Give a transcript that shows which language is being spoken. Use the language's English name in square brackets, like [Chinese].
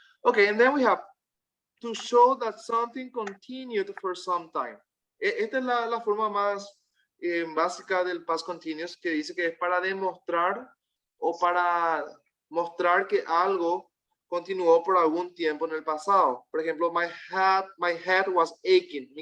[English] Okay, and then we have to show that something continued for some time. [Spanish] Esta es la forma más básica del past continuous, que dice que es para demostrar o para mostrar que algo continuó por algún tiempo en el pasado. Por ejemplo, [English] my head was aching.